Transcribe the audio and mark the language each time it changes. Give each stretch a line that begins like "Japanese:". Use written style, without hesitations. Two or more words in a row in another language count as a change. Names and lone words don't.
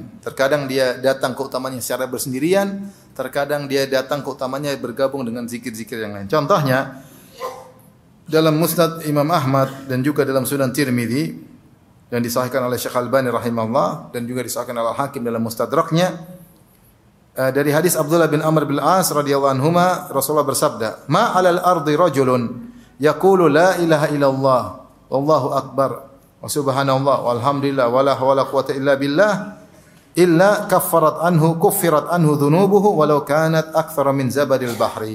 Indonesian: Terkadang dia datang keutamaannya secara bersendirian, terkadang dia datang keutamanya bergabung dengan zikir-zikir yang lain. Contohnya dalam Musnad Imam Ahmad dan juga dalam Sunan Tirmidzi dan disahihkan oleh Syekh Al-Albani rahimahullah dan juga disahihkan oleh Al-Hakim dalam Mustadraknya dari hadis Abdullah bin Amr bin As
Arabic: رضي الله عنهما
Indonesian: Rasulullah bersabda,
Arabic: "ما على الأرض رجل يقول لا إله إلا الله والله أكبر وسبحان الله والحمد لله ولا حول قوة إلا بالله إلا كفرت عنه ذنوبه ولو كانت أكثر من زبد البحر."